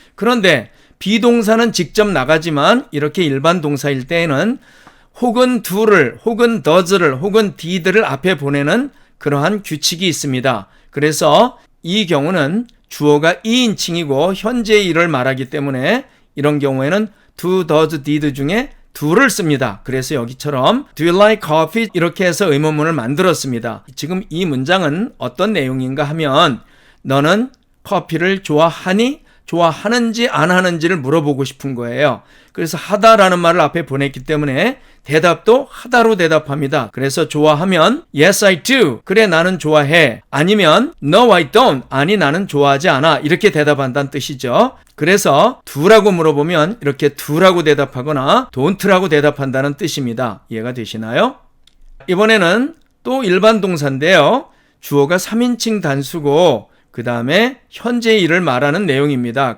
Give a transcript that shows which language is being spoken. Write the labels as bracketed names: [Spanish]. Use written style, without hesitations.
[Korean] 그런데 비동사는 직접 나가지만 이렇게 일반 동사일 때에는 혹은 do를 혹은 does를 혹은 did를 앞에 보내는 그러한 규칙이 있습니다. 그래서 이 경우는 주어가 2인칭이고 현재의 일을 말하기 때문에 이런 경우에는 do, does, did 중에 do를 씁니다. 그래서 여기처럼 [English] Do you like coffee? [Korean] 이렇게 해서 의문문을 만들었습니다. 지금 이 문장은 어떤 내용인가 하면 너는 커피를 좋아하니? 좋아하는지 안 하는지를 물어보고 싶은 거예요. 그래서 하다라는 말을 앞에 보냈기 때문에 대답도 하다로 대답합니다. 그래서 좋아하면 [English] Yes, I do. [Korean] 그래, 나는 좋아해. 아니면 [English] No, I don't. [Korean] 아니, 나는 좋아하지 않아. 이렇게 대답한다는 뜻이죠. 그래서 do라고 물어보면 이렇게 do라고 대답하거나 don't라고 대답한다는 뜻입니다. 이해가 되시나요? 이번에는 또 일반 동사인데요. 주어가 3인칭 단수고 그 다음에 현재의 일을 말하는 내용입니다.